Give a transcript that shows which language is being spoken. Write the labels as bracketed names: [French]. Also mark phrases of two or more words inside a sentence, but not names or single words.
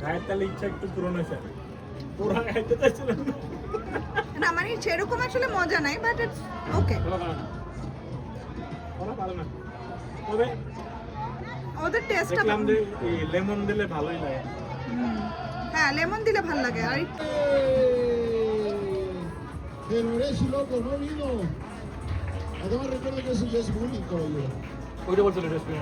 [Bangla] তাহলে ইচ্ছা একটু পূরণ হয়েছে। পুরা খাইতে চাইছিলাম না, মানে সেরকম আসলে মজা নাই, [English] but it's okay. [Bangla] ওরা ভালো না, তবে ওদের টেস্টটা দেখলাম যে লেমন দিলে ভালোই লাগে। হ্যাঁ, লেমন দিলে ভালো লাগে। আর [Spanish] Pero eres loco, no vino. Además recuerda que eso ya es bullying, caballero. [Bangla] ওইটা বলছিল রেস্টুরেন্ট।